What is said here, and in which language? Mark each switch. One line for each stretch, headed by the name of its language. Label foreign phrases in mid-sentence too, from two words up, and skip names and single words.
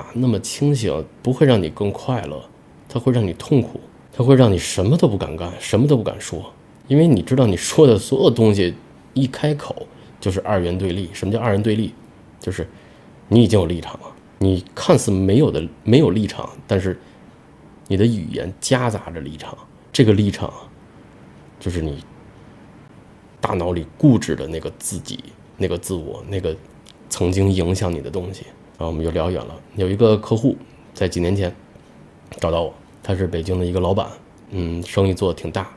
Chinese: 那麼清醒不會讓你更快樂，它會讓你痛苦，它會讓你什麼都不敢幹，什麼都不敢說。因為你知道你說的所有東西一開口就是二元對立。什麼叫二元對立？就是你已經有立場了，你看似沒有立場，但是你的語言夾雜着立場。這個立場就是你大腦裡固執的那個自己，那個自我，那個曾經影響你的東西。然後我們就聊遠了。有一個客戶在幾年前找到我，他是北京的一個老闆，生意做得挺大。